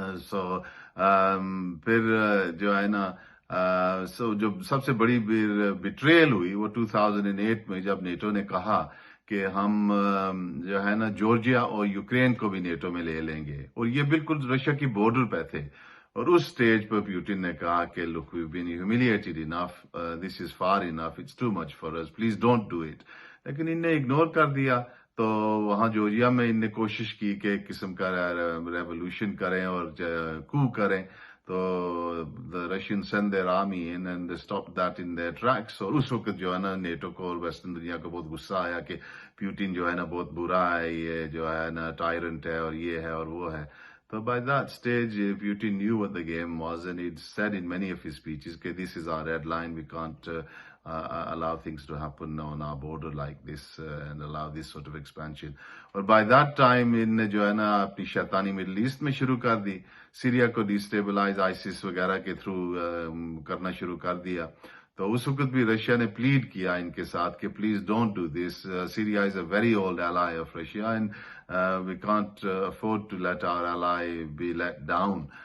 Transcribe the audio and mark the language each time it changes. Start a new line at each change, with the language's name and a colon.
Urdu: سو پھر جو ہے نا جو سب سے بڑی بٹریل ہوئی وہ 2008 میں، جب نیٹو نے کہا کہ ہم جو ہے نا جارجیا اور یوکرین کو بھی نیٹو میں لے لیں گے، اور یہ بالکل رشیا کی بارڈر پہ تھے. اور اس سٹیج پر پیوٹن نے کہا کہ
English: look, we've been humiliated enough, this is far enough, it's too much for us, please don't do it.
Urdu: لیکن ان نے اگنور کر دیا. تو وہاں جورجیا میں ان نے کوشش کی کہ ایک قسم کا ریولوشن کریں اور کو کریں.
English: تو the Russians sent their army in and they stopped that in their tracks.
Urdu: اور اس وقت جو ہے نا نیٹو کو اور ویسٹرن دنیا کو بہت غصہ آیا کہ پیوٹن جو ہے نا بہت برا ہے, یہ جو ہے نا ٹائرنٹ ہے اور یہ ہے اور وہ ہے.
English: So by that stage, Putin knew what the game was, and he'd said in many of his speeches, okay, this is our red line, we can't allow things to happen on our border like this and allow this sort of expansion.
Urdu: اور
English: by that time,
Urdu: ان نے جو ہے نا اپنی شیطانی middle asset میں شروع کر دی, سیریا کو ڈیسٹیبلائز آئیسس وغیرہ کے تھرو کرنا شروع کر دیا. تو اس وقت بھی رشیا نے پلیڈ کیا ان کے ساتھ کہ
English: Please don't do this, Syria is a very old ally of Russia and we can't afford to let our ally be let down.